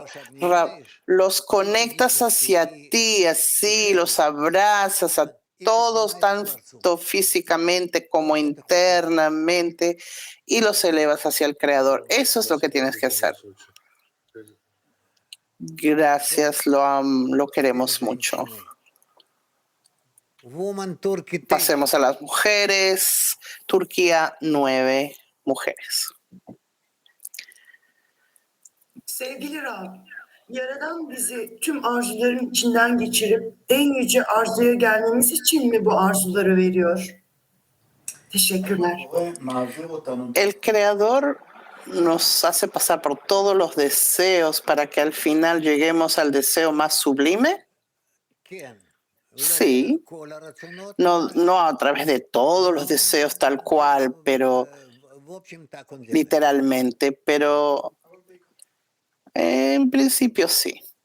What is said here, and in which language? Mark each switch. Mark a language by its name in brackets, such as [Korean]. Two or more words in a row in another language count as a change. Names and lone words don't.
[Spanish] Rav, los conectas hacia ti, así, los abrazas a todos, tanto físicamente como internamente, y los elevas hacia el Creador. Eso es lo que tienes que hacer. Gracias, lo queremos mucho. Pasemos a las mujeres. Turquía, 9 mujeres. [Turkish] Sevgili Rab, Yaradan bizi tüm arzuların içinden geçirip en yüce arzuya gelmemiz için mi bu arzuları veriyor? Teşekkürler. [Spanish] El Creador nos hace pasar por todos los deseos para que al final lleguemos al deseo más sublime. Sí, no a través de todos los deseos tal cual, pero literalmente, pero en principio sí.